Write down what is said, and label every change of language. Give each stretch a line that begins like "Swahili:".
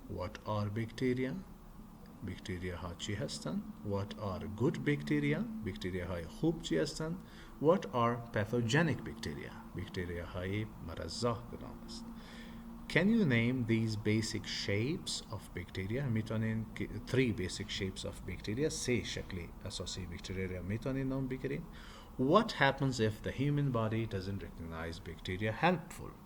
English: What are bacteria?
Persian: Bacteria ها چی هستند؟
English: What are good bacteria?
Persian: Bacteria های خوب چی هستند؟
English: What are pathogenic bacteria?
Persian: Bacteria های مرضاه کدام است؟
English: Can you name these basic shapes of bacteria?
Persian: میتونین
English: three basic shapes of bacteria،
Persian: سه شکل اساسی بکتریا میتونین نام بگیرین.
English: What happens if the human body doesn't recognize bacteria helpful?